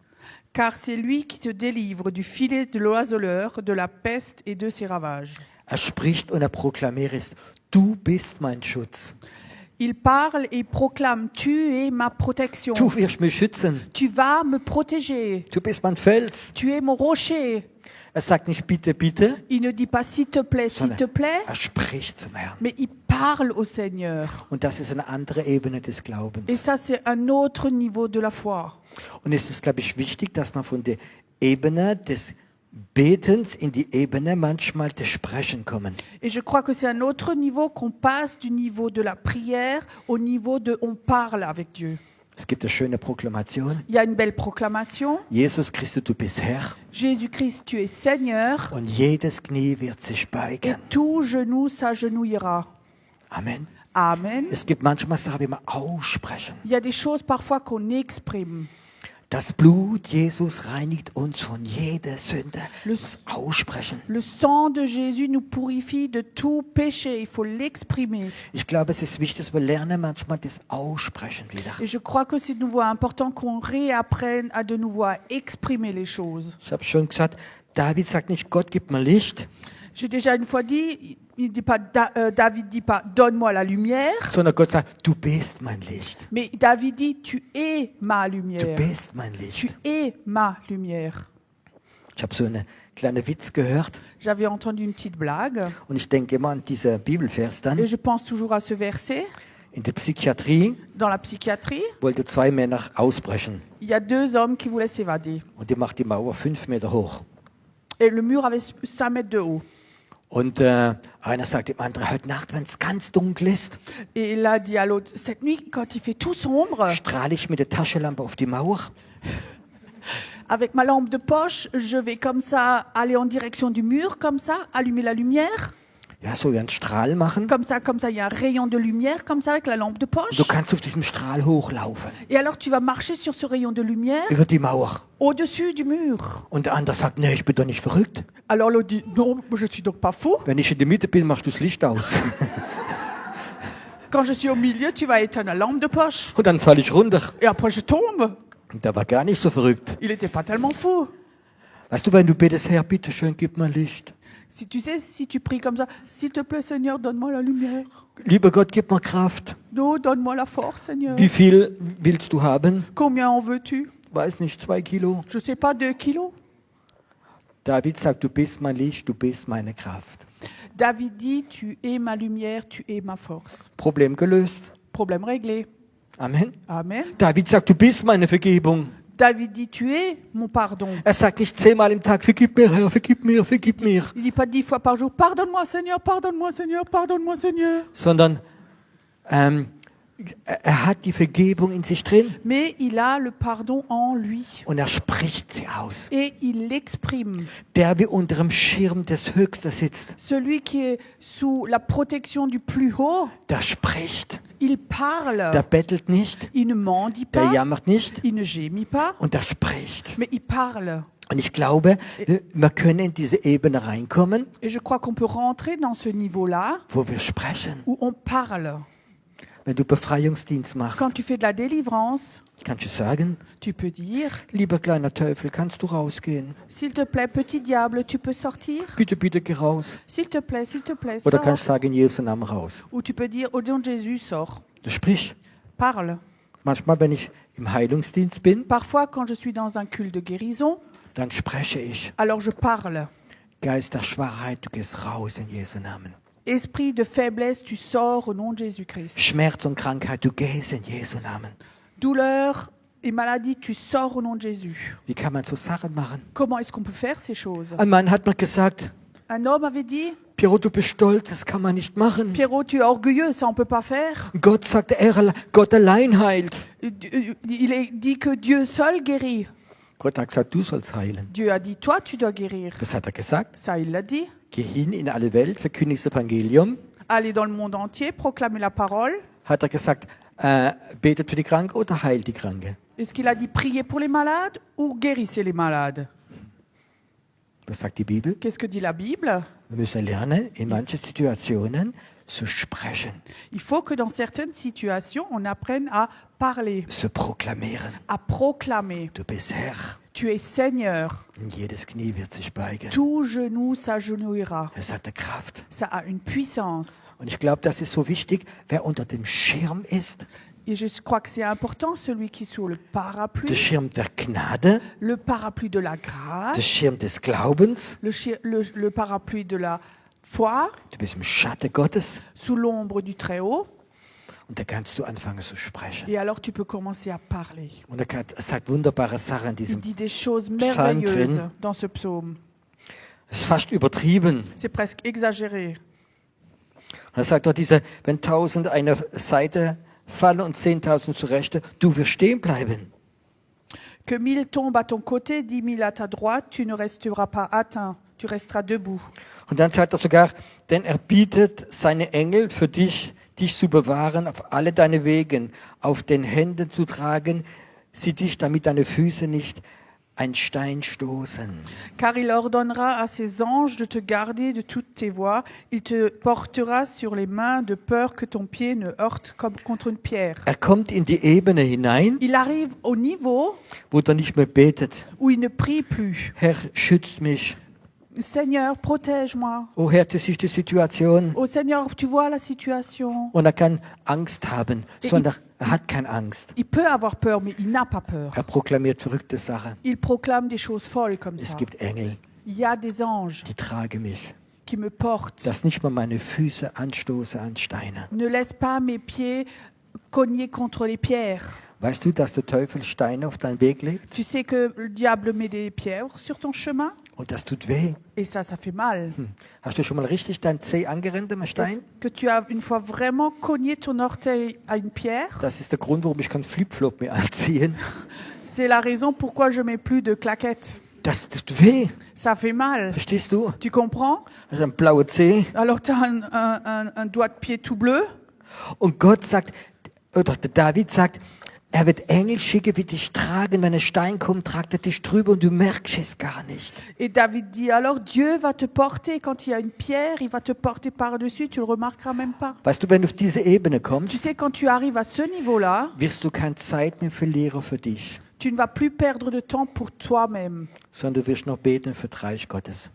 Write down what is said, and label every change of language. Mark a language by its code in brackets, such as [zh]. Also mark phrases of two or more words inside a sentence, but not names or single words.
[fr] Car c'est lui qui te délivre du filet de l'oiseleur, de la peste et de ses ravages. [de] Er spricht und er proklamiert, du bist mein Schutz. [fr] Il parle et proclame, tu es ma protection. [de] Du wirst mich schützen. [fr] Tu vas me protéger. [de] Du bist mein Fels. [fr] Tu es mon rocher. [de] Er sagt nicht bitte, bitte, [fr] Il ne dit pas s'il te plaît, [de] er spricht zum Herrn. [fr] mais il parle au Seigneur. [de] Und das ist eine andere Ebene des Glaubens. [fr] Et ça, c'est un autre niveau de la foi. [de] Und es ist, glaube ich, wichtig, dass man von der Ebene des Betens in die Ebene manchmal des Sprechen kommen. [fr] Et je crois que c'est un autre niveau qu'on passe du niveau de la prière au niveau de on parle avec Dieu. [de] Es gibt eine schöne Proklamation. [fr] Il y a une belle proclamation. [de] Jesus Christus, du bist Herr. [fr] Jésus-Christ, tu es Seigneur. [de] Und jedes Knie wird sich [fr] Et [de] beugen. [fr] tout genou s'agenouillera. [de] Amen. [fr] Amen. [de] Es gibt manchmal Sachen, die wir aussprechen. [fr] Il y a des choses parfois qu'on exprime. [de] Das Blut Jesus reinigt uns von jeder Sünde. [fr] Le- [de] Das aussprechen. [fr] Le sang de Jésus nous purifie de tout péché. Il faut l'exprimer. [de] Ich glaube, es ist wichtig, dass wir lernen manchmal das Aussprechen wieder. [fr] Et je crois que c'est de nouveau important qu'on réapprenne à de nouveau à exprimer les choses. [de] Ich habe schon gesagt, David sagt nicht, Gott gibt mir Licht, [fr] J'ai déjà une fois dit, il dit pas, David dit pas, donne-moi la lumière, [de] sondern Gott sagt, du bist mein Licht. [fr] mais David dit, tu es ma [de] Du [fr] lumière. [de] bist mein [fr] Tu [de] Licht. [fr] es ma lumière. [de] Ich habe so einen kleinen Witz gehört [fr] J'avais entendu une petite blague [de] und ich denke immer an diesen Bibelvers dann. [fr] et je pense toujours à ce verset. [de] In der Psychiatrie [fr] Dans la psychiatrie, [de] wollten 2 Männer ausbrechen [fr] il y a 2 hommes qui voulaient s'évader. [de] und die macht die Mauer 5 Meter hoch. [fr] Et le mur avait 5 mètres de haut. [de] Und einer sagt dem anderen, heute Nacht, wenn es ganz dunkel ist, [fr] Et il a dit à l'autre, cette nuit, quand il fait tout sombre, [de] strahle ich mit der Taschenlampe auf die Mauer [fr] avec ma lampe de poche, je vais comme ça aller en direction du mur, comme ça, allumer la lumière. [de] ja, so einen Strahl machen. [fr] Comme ça, il y a un rayon de lumière, comme ça, avec la lampe de poche. [de] Du kannst auf diesem Strahl hochlaufen, [fr] Et alors, tu vas marcher sur ce rayon de lumière [de] über die Mauer. [fr] au-dessus du mur. [de] Und der andere sagt, nee, ich bin doch nicht verrückt. [fr] Alors, l'autre dit, non, je suis donc pas fou. [de] Wenn ich in der Mitte bin, machst du das Licht aus. [fr] Quand je suis au milieu, tu vas éteindre la lampe de poche. [de] Und dann falle ich runter. [fr] Et après, je tombe. [de] Und der war gar nicht so verrückt. [fr] Il n'était pas tellement fou. [de] Weißt du, wenn du betest, Herr, bitte schön, gib mir Licht. [fr] Si tu sais, si tu pries comme ça, s'il te plaît, Seigneur, donne-moi la lumière. [de] Lieber Gott, gib mir Kraft. [fr] Non, donne-moi la force, Seigneur. [de] Wie viel willst du haben? [fr] Combien en veux-tu? [de] Weiß nicht, 2 Kilo. [fr] Je sais pas, 2 kilos. [de] David sagt, du bist mein Licht, du bist meine Kraft. [fr] David dit, tu es ma lumière, tu es ma force. [de] Problem gelöst. [fr] Problème réglé. [de] Amen. [fr] Amen. [de] David sagt, du bist meine Vergebung. [fr] David dit, tu es mon pardon. [de] Er sagt nicht 10-mal im Tag, vergib mir, Herr, vergib mir, vergib mir. [fr] Il dit pas 10 fois par jour, pardonne-moi Seigneur, pardonne-moi Seigneur, pardonne-moi Seigneur. [de] Sondern er hat die Vergebung in sich drin [fr] Mais il a le pardon en lui. [de] und er spricht sie aus. [fr] Et il l'exprime. [de] Der wie unter dem Schirm des Höchsten sitzt, [fr] Celui qui est sous la protection du plus haut, [de] der spricht, [fr] il [de] der [fr] parle. [de] bettelt nicht, [fr] Il ne mendie [de] der [fr] pas, [de] jammert nicht [fr] il ne gémit pas, [de] und der spricht. [fr] mais il parle. [de] Und ich glaube, wir können in diese Ebene reinkommen, [fr] Et je crois qu'on peut rentrer dans ce niveau-là [de] wo wir sprechen. [fr] où on parle. [de] Wenn du Befreiungsdienst machst, [fr] Quand tu fais de la délivrance, [de] kannst du sagen, [fr] tu peux dire, [de] lieber kleiner Teufel, kannst du rausgehen? [fr] s'il te plaît, petit diable, tu peux sortir? [de] Bitte, bitte geh raus. [fr] S'il te plaît, [de] Oder [fr] sors. [de] kannst du sagen, in Jesu Namen raus. [fr] Ou tu peux dire, au nom de Jésus, sors. [de] Du sprichst. [fr] Parle. [de] Manchmal, wenn ich im Heilungsdienst bin, [fr] Parfois, quand je suis dans un culte de guérison, [de] dann spreche ich. [fr] alors je parle. [de] Geist der Schwachheit, du gehst raus in Jesu Namen. [fr] Esprit de faiblesse, tu sors au nom de Jésus-Christ. [de] Schmerz und Krankheit, du gehst in Jesu Namen. [fr] Douleur et maladie, tu sors au nom de Jésus. [de] Wie kann man so Sachen machen? [fr] Comment est-ce qu'on peut faire ces choses? [de] Ein Mann hat mir gesagt, [fr] Un homme avait dit, [de] Piero, du bist stolz, das kann man nicht machen. [fr] Pierrot, tu es orgueilleux, ça on peut pas faire. [de] Gott sagt, Gott allein heilt. [fr] Il est dit que Dieu seul guérit. [de] Gott hat gesagt, du sollst heilen. [fr] Dieu a dit, toi, tu dois guérir. [de] Das hat er gesagt. [fr] Ça, il l'a dit. [de] Geh hin in alle Welt, verkündige das Evangelium. [fr] Allez dans le monde entier, proclamer la parole. [de] Hat er gesagt, betet für die Kranke oder heilt die Kranke? [fr] Est-ce qu'il a dit prier pour les malades ou guérissez les malades? [de] Was sagt die Bibel? [fr] Qu'est-ce que dit la Bible? [de] Wir müssen lernen, in manchen Situationen zu sprechen, [fr] Il faut que dans certaines situations, on apprenne à parler, [de] zu proklamieren. [fr] à proclamer. [de] Du bist Herr. [fr] Tu es Seigneur. [de] Und jedes Knie wird sich beugen. [fr] Tout genou s'agenouillera. [de] Es hat eine Kraft. [fr] Ça a une puissance. [de] Und ich glaube, das ist so wichtig, wer unter dem Schirm ist, [fr] Et je crois que c'est important, celui qui est sous le [de] der [fr] parapluie, [de] Schirm der Gnade, [fr] le parapluie de la [de] der [fr] grâce, [de] Schirm des Glaubens. [fr] le parapluie de la foi, [de] Du bist im Schatten Gottes [fr] sous l'ombre du Très-Haut. [de] und da kannst du anfangen zu sprechen. [fr] Et alors tu peux commencer à parler. [de] Und er sagt wunderbare Sachen in [fr] Il [de] diesem. [fr] dit des choses [de] Psalm [fr] merveilleuses [de] drin. [fr] dans ce psaume. [de] Es ist fast übertrieben. [fr] C'est presque exagéré. [de] Er sagt dort wenn 1000 einer Seite fallen und 10.000 zur Rechte, du wirst stehen bleiben. [fr] Que 1000 tombent à ton côté, 10 000 à ta droite, tu ne resteras pas atteint, tu resteras debout. [de] Und dann sagt er sogar, denn er bietet seine Engel für dich zu bewahren, auf alle deine Wegen, auf den Händen zu tragen, sie dich, damit deine Füße nicht ein Stein stoßen. [fr] Car il ordonnera à ses anges de te garder de toutes tes voies. Il te portera sur les mains de peur que ton pied ne heurte comme contre une pierre. [de] Er kommt in die Ebene hinein, [fr] Il arrive au niveau [de] wo er nicht mehr betet. [fr] où il ne prie plus. [de] Herr, schützt mich. [fr] Seigneur, protège-moi. [de] Oh Herr, das ist die Situation. [fr] Oh Seigneur, tu vois la situation. [de] Und er kann Angst haben, sondern er hat keine Angst. [fr] Il peut avoir peur, mais il n'a pas peur. [de] Er proklamiert verrückte Sachen. [fr] Il proclame des choses folles comme [de] Es [fr] ça. [de] gibt Engel, [fr] Il y a des anges [de] die tragen mich. [fr] qui me portent. [de] Dass nicht mal meine Füße anstoße an Steine. [fr] Ne laisse pas mes pieds cogner contre les pierres. [de] Weißt du, dass der Teufel Steine auf deinen Weg legt? [fr] Tu sais que le diable met des pierres sur ton chemin [de] Und das tut weh. [fr] et ça fait mal. [de] Hast du schon mal richtig dein Zeh angerennt am [fr] Est-ce [de] Stein? [fr] que tu as une fois vraiment cogné ton orteil à une pierre? [de] Das ist der Grund, warum ich keinen Flipflop mehr anziehen. [fr] C'est la raison pourquoi je mets plus de claquettes. [de] Das tut weh. [fr] Ça fait mal. [de] Verstehst du? [fr] Tu comprends? [de] Hast einen blauen Zeh. [fr] Alors tu as un doigt de pied tout bleu. [de] Und Gott sagt, oder der David sagt, er wird Engel schicken, die dich tragen. Wenn ein Stein kommt, tragt er dich drüber und du merkst es gar nicht. [fr] Et David dit alors Dieu va te porter quand il y a une pierre, il va te porter par-dessus, tu le remarqueras même pas. [de] Weißt du, wenn du auf diese Ebene [fr] Tu [de] kommst, [fr] sais, quand tu arrives à ce niveau-là, [de] wirst du keine Zeit mehr verlieren für dich, [fr] tu ne vas plus perdre de temps pour toi-même, [de] sondern du wirst noch beten für das Reich Gottes.